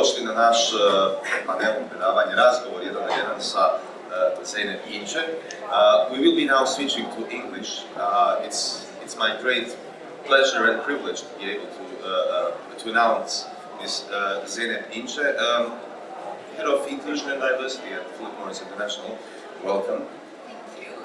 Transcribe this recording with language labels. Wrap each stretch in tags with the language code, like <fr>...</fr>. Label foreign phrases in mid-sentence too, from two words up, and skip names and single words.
<sr>na naš panel predavanje razgovor jedan na jedan sa Zeynep Ince.</sr> <en>We will be now switching to English. It's my great pleasure and privilege to be able to announce Ms. Zeynep Ince, Head of Inclusion and Diversity at Phillip Morris International. Welcome. Thank you.</en>